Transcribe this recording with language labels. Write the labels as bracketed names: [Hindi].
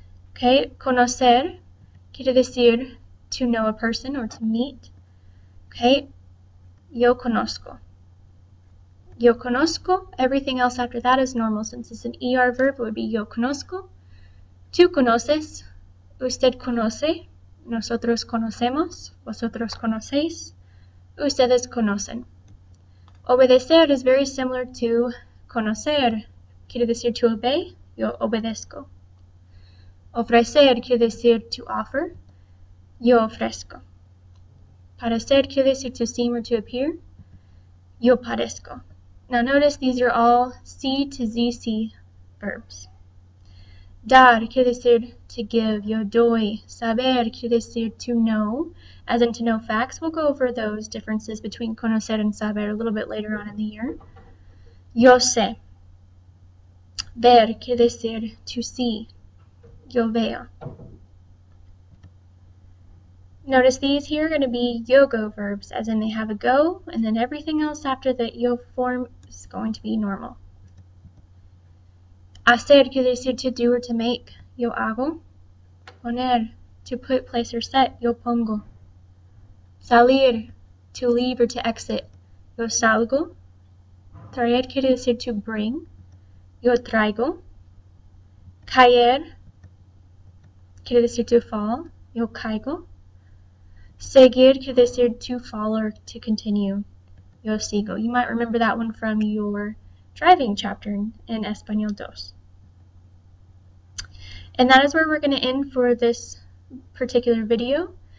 [English] Okay, [Spanish] conocer quiere decir [English] to know a person or to meet. Okay, [Spanish] yo conozco. Yo conozco, [English] everything else after that is normal. Since it's an ER verb, it would be [Spanish] yo conozco. Tú conoces, usted conoce, nosotros conocemos, vosotros conocéis, ustedes conocen. [English] Obedecer is very similar to conocer. [Spanish] Quiere decir [English] to obey, [Spanish] yo obedezco. Ofrecer quiere decir [English] to offer, [Spanish] yo ofrezco. Parecer quiere decir [English] to seem or to appear, [Spanish] yo parezco. [English] Now notice these are all C to ZC verbs. [Spanish] Dar quiere decir [English] to give, [Spanish] yo doy. Saber quiere decir [English] to know, as in to know facts. We'll go over those differences between conocer and saber a little bit later on in the year. [Spanish] Yo sé. Ver quiere decir [English] to see, [Spanish] yo veo. [English] Notice these here are going to be yo-go verbs, as in they have a go, and then everything else after the yo form is going to be normal. [Spanish] Hacer quiere decir [English] to do or to make, [Spanish] yo hago. [English] Poner, to put, place, or set, [Spanish] yo pongo. [English] Salir, to leave or to exit, [Spanish] yo salgo. Traer quiere decir [English] to bring, [Spanish] yo traigo. Caer quiere decir [English] to fall, [Spanish] yo caigo. Seguir quiere decir [English] to follow or to continue, [Spanish] yo sigo. [English] You might remember that one from your driving chapter in Español 2. And that is where we're going to end for this particular video.